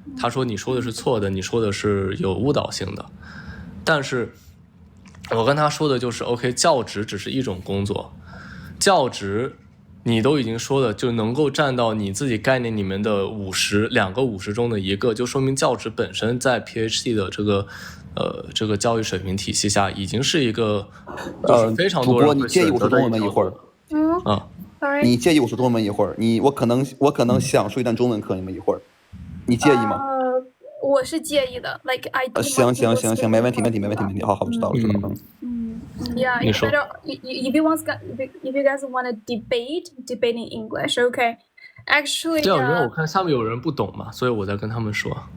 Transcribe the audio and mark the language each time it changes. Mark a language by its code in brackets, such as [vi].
[zh] 他说你说的是错的，你说的是有误导性的。但是我跟他说的就是 OK， 教职只是一种工作，教职你都已经说了，就能够占到你自己概念里面的2个50中的一个，就说明教职本身在 PhD 的这个教育水平体系下，已经是一个就是非常多人会选择的一条路。你介意我说中文一会儿？我可能想说一段中文课，你们一会儿，你介意吗？我是介意的 ， [en] like I。 [zh] 行，没问题，好，知道了。 [en] Yeah, if you guys want to debate in English, okay? Actually, [zh] 对啊，因为我看下面有人不懂嘛，所以我在跟他们说。